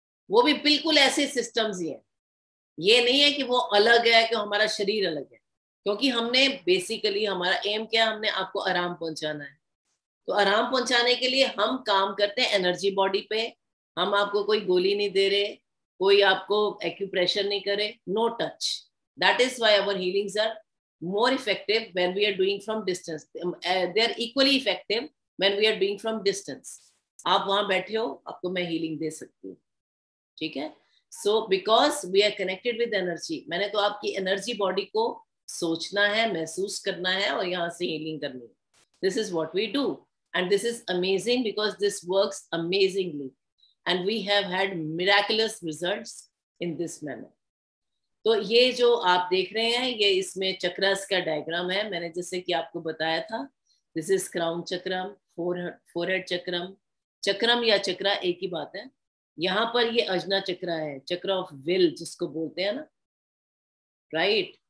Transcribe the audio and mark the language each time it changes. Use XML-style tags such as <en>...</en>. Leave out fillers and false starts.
<hi>वो भी बिल्कुल ऐसे सिस्टम्स ही हैं। ये नहीं है कि वो अलग है, कि हमारा शरीर अलग है, क्योंकि हमने बेसिकली, हमारा एम क्या है, हमने आपको आराम पहुंचाना है। तो आराम पहुंचाने के लिए हम काम करते हैं एनर्जी बॉडी पे। हम आपको कोई गोली नहीं दे रहे, कोई आपको एक्यूप्रेशर नहीं करे, no touch.</hi> <en>That is why our healings are more effective when we are doing from distance. They are equally effective when we are doing from distance.</en> <hi>आप वहां बैठे हो, आपको मैं हीलिंग दे सकती हूँ, ठीक है?</hi> <en>So because we are connected with energy,</en> <hi>मैंने तो आपकी एनर्जी बॉडी को सोचना है, महसूस करना है और यहाँ से हीलिंग करनी है.</hi> <en>This is what we do, and this is amazing because this works amazingly, and we have had miraculous results in this manner.</en> <hi>तो ये जो आप देख रहे हैं, ये इसमें चक्रस का डायग्राम है। मैंने जैसे कि आपको बताया था,</hi> <en>This is crown चक्रम, forehead चक्रम।</en> <hi>चक्रम या चक्रा एक ही बात है। यहाँ पर ये अजना चक्रा है, चक्र ऑफ विल जिसको बोलते हैं ना, राइट?</hi>